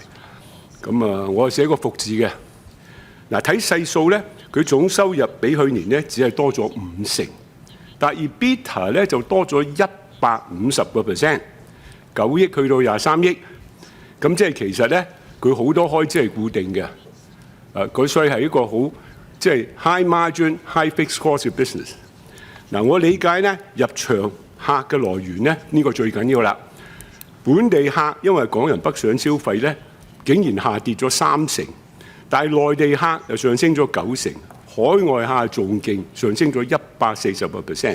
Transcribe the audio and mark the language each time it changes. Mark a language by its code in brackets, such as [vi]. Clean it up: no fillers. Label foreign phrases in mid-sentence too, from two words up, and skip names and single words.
[yue] 咁我係寫個服字嘅。睇細數呢，佢總收入比去年呢只係多咗50%，但係 EBITDA 呢就多咗150%，9億去到23億。咁即係其實呢，佢好多開支係固定嘅。佢所以係一個好即係 [en] high margin high fixed cost [yue] 嘅 business。我理解呢，入場客嘅來源呢，呢個最緊要啦。本地客因為港人北上消費呢，竟然下跌咗30%，但係內地客又上升咗90%，海外客仲勁，上升咗140%。